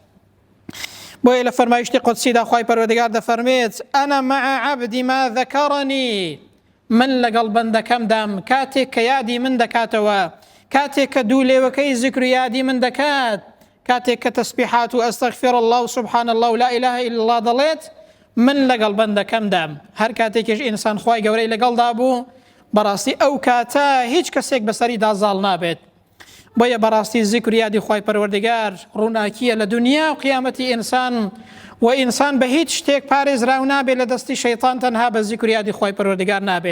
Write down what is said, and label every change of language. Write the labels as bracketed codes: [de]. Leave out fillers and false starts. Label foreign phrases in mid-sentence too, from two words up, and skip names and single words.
[ckb] بۆیە لە فەرمایشتی قودسیدا خوای پەروەردگار دەفەرمێت [ar] ئەنە مع عەبدی ما ذەکەڕەنی، [ckb] من لەگەڵ بەندەکەمدام کاتێک کە یادی من دەکاتەوە، کاتێک کە دوو لێوەکەی زیکر و یادی من دەکات، کاتێک کە تەسبیحات و [ar] ئەستەغفر الله و سبحان الله و لا إله إلا الله [ckb] دەڵێت، من لەگەڵ بەندەکەمدام. هەر کاتێکیش ئینسان خوای گەورەی لەگەڵدا بوو، بەڕاستی ئەو کاتە هیچ کەسێک بەسەریدا زاڵ نابێت. بۆیە بەڕاستی زیکر و یادی خوای پەروەردگار ڕووناکیە لە دنیا و قیامەتی ئینسان، و ئینسان بە هیچ شتێک پارێزراو نابێت لە دەستی شەیطان، تەنها بە زیکر و یادی خوای پەروەردگار نابێت.